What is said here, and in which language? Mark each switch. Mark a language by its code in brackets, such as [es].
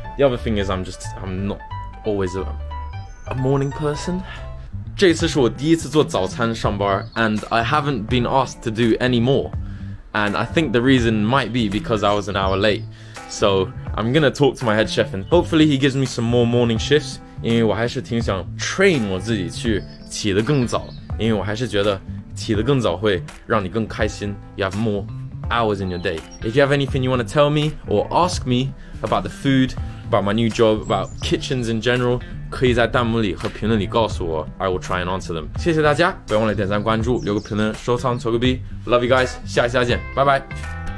[en] The other thing is I'm not always a morning person. [zh] 这次是我第一次做早餐上班 [en] and I haven't been asked to do any more. And I think the reason might be because I was an hour late. So I'm gonna talk to my head chef and hopefully he gives me some more morning shifts. [zh] 因为我还是挺想 train 我自己去起得更早，因为我还是觉得起得更早会让你更开心。 [en] You have more hours in your day. If you have anything you want to tell me or ask me about the food, about my new job, about kitchens in general, [zh] 可以在弹幕里和评论里告诉我 [en] I will try and answer them. [zh] 谢谢大家，不要忘了点赞关注，留个评论，收藏，投个币。 [en] Love you guys， [zh] 下一期再见，拜拜。